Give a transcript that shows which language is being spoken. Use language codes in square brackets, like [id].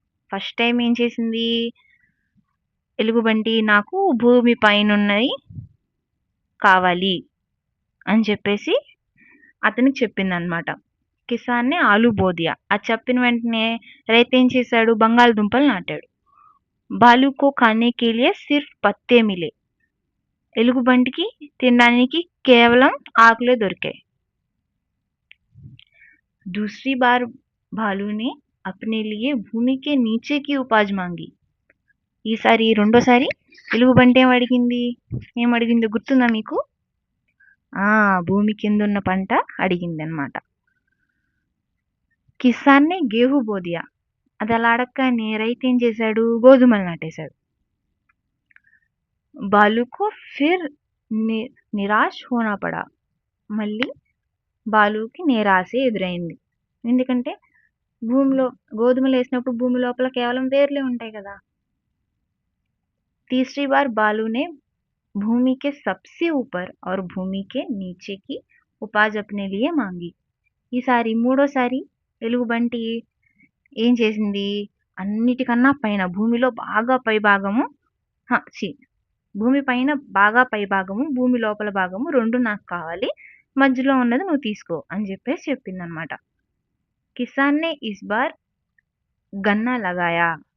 [te] First time ఏం చేసింది ఎలుగుబంటి, నాకు భూమి పైనున్నది కావాలి అని చెప్పేసి అతనికి చెప్పిందనమాట. [hi] కిసాన్నే ఆలు బోదియా. [te] అది చెప్పిన వెంటనే రైతు ఏం చేశాడు? బంగాళదుంపలు నాటాడు. [hi] బాలుకో ఖానే కే లియే సిర్ఫ్ పత్తే మిలే. [te] ఎలుగుబంటికి తినడానికి కేవలం ఆకులే దొరికాయి. [hi] दूसरी बार भालू ने अपने लिए भूमि के नीचे की उपज मांगी. [te] ఈసారి రెండోసారి ఎలుగుబంటి ఏమడిగిందో గుర్తుందా మీకు? భూమి కింద ఉన్న పంట అడిగింది అనమాట. [hi] కిసాన్నే గేహూ బోదియా. [te] అది అలా అడగగానే రైతు ఏం చేశాడు? గోధుమలు నాటేశాడు. [hi] బాలుకు ఫిర్ నిరాశ్ హోనా పడా. [te] మళ్ళీ బాలుకి నిరాశే ఎదురైంది. ఎందుకంటే భూమిలో గోధుమలు వేసినప్పుడు భూమి లోపల కేవలం వేర్లే ఉంటాయి కదా. [hi] तीसरी बार बालू ने भूमि के सबसे ऊपर और भूमि के नीचे की उपज अपने लिए मांगी. [te] ఈసారి మూడోసారి ఎలుగుబంటి ఏం చేసింది? అన్నిటికన్నా పైన భూమిలో బాగా పై భాగము భూమి పైన బాగా పై భాగము, భూమి లోపల భాగము రెండు నాకు కావాలి, మధ్యలో ఉన్నది నువ్వు తీసుకో అని చెప్పేసి చెప్పిందనమాట. [hi] కిసాన్నే ఇస్ బార్ గన్నా లగాయా.